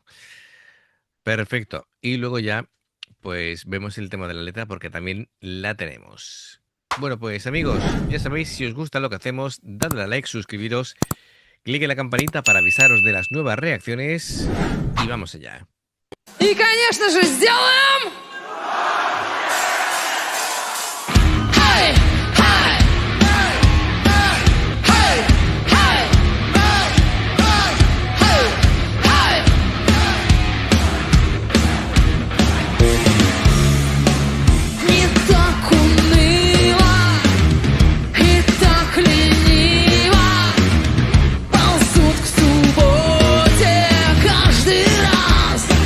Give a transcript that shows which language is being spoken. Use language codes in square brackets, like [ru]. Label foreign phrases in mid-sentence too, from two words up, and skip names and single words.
[es] Perfecto. Y luego ya, pues vemos el tema de la letra porque también la tenemos. Bueno, pues amigos, ya sabéis, si os gusta lo que hacemos, dadle a like, suscribiros, clique en la campanita para avisaros de las nuevas reacciones y vamos allá. [ru] И, конечно же, сделаем... Эй! Эй! Эй! Эй! Эй! Не так уныло и так лениво ползут к субботе каждый раз.